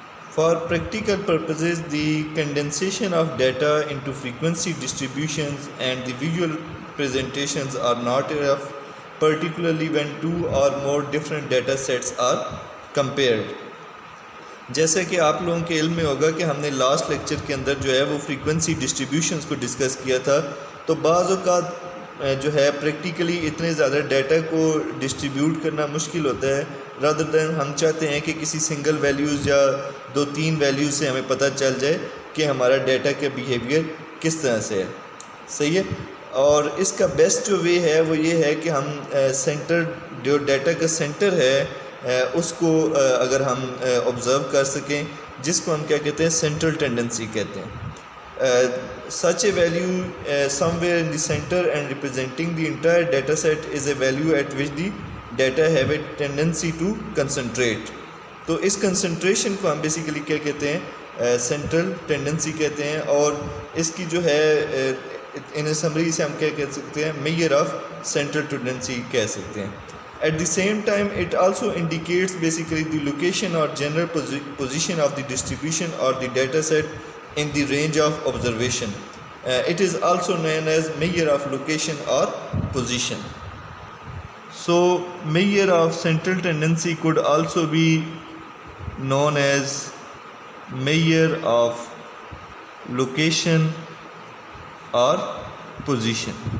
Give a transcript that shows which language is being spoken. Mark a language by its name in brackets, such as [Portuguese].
[English] For practical purposes, the condensation of data into frequency distributions and the visual presentations are not enough, particularly when two or more different data sets are compared. [Urdu] جیسے کہ آپ لوگوں کے علم میں ہوگا کہ ہم نے لاسٹ لیکچر کے اندر جو ہے وہ فریکوینسی ڈسٹریبیوشنز کو ڈسکس کیا تھا، تو بعض اوقات جو ہے پریکٹیکلی اتنے زیادہ ڈیٹا کو ڈسٹریبیوٹ کرنا مشکل ہوتا ہے، رادر دین ہم چاہتے ہیں کہ کسی سنگل ویلیوز یا 2-3 ویلیوز سے ہمیں پتہ چل جائے کہ ہمارا ڈیٹا کا بیہیویئر کس طرح سے ہے. صحیح ہے. اور اس کا بیسٹ جو وے ہے وہ یہ ہے کہ ہم سینٹر جو ڈیٹا کا سینٹر ہے اس کو اگر ہم آبزرو کر سکیں، جس کو ہم کیا کہتے ہیں، سینٹرل ٹینڈنسی کہتے ہیں. [English] Such a value somewhere in the center and representing the entire data set is a value at which the data have a tendency to concentrate. [Urdu] تو اس کنسنٹریشن کو ہم بیسیکلی کیا کہتے ہیں، سینٹرل ٹینڈنسی کہتے ہیں، اور اس کی جو ہے ان سمری سے ہم کیا کہہ سکتے ہیں، میجر آف سینٹرل ٹینڈنسی کہہ سکتے ہیں. [English] At the same time, it also indicates basically the location or general position of the distribution or the data set in the range of observation. It is also known as measure of location or position. So, measure of central tendency could also be known as measure of location or position.